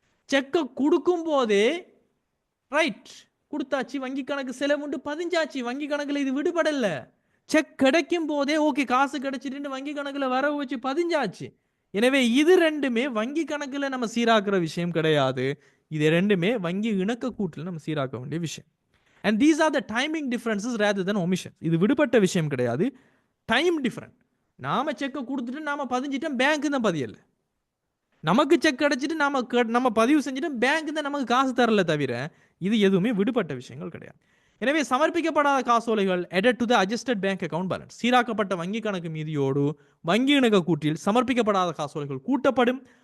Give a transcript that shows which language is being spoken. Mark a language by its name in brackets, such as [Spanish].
[Tamil] செக்கை கொடுக்கும் போதே ரைட் கொடுத்தாச்சு, வங்கி கணக்கு செலவுண்டு பதிஞ்சாச்சு, வங்கி கணக்கில் இது விடுபடல. செக் கிடைக்கும் போதே ஓகே காசு கிடைச்சிட்டு வங்கி கணக்கில் வரவு வச்சு பதிஞ்சாச்சு. எனவே இது ரெண்டுமே வங்கி கணக்கில் நம்ம சீராக்குற விஷயம் கிடையாது. இது ரெண்டுமே வங்கி இணக்க கூட்டில் நம்ம சீராக்க வேண்டிய விஷயம். [English] And these are the timing differences rather than omissions. [Tamil] இது விடுபட்ட விஷயம் கிடையாது, டைம் டிஃபரண்ட். நாம செக்கை கொடுத்துட்டு நாம பதிஞ்சிட்டோம், பேங்க் தான் பதியல. நமக்கு செக் கிடைச்சிட்டு நம்ம பதிவு செஞ்சுட்டு பேங்க் தான் நமக்கு காசு தரல தவிர இது எதுவுமே விடுபட்ட விஷயங்கள் கிடையாது. எனவே சமர்ப்பிக்கப்படாத காசோலைகள் [English] added to the adjusted bank account balance, [Tamil] சீராக்கப்பட்ட வங்கி கணக்கு மீதியோடு வங்கி இணக்க கூட்டில் சமர்ப்பிக்கப்படாத காசோலைகள் கூட்டப்படும்.